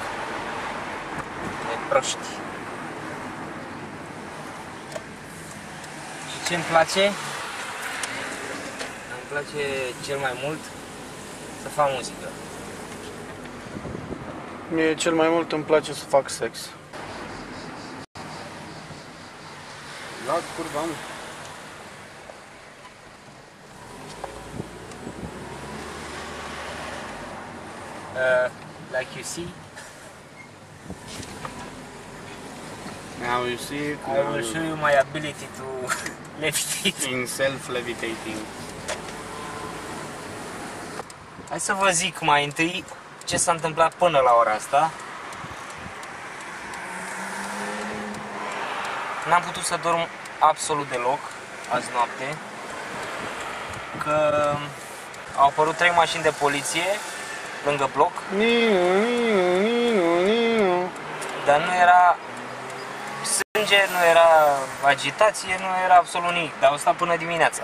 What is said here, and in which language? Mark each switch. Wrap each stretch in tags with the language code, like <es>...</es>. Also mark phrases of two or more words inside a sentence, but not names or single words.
<ro>De proști. Și ce-mi place? Îmi place cel mai mult să fac muzică. Mie cel mai mult îmi place să fac sex. La curva, mă.</ro> <en>Like you see, Now you see it, I will show you my ability to levitate. in self-levitating.</en> <ro>Hai să vă zic mai întâi ce s-a întâmplat până la ora asta. N-am putut să dorm absolut deloc azi noapte, că au apărut 3 mașini de poliție lângă bloc, dar nu era sânge, nu era agitație, nu era absolut nimic, dar au stat până dimineața.</ro>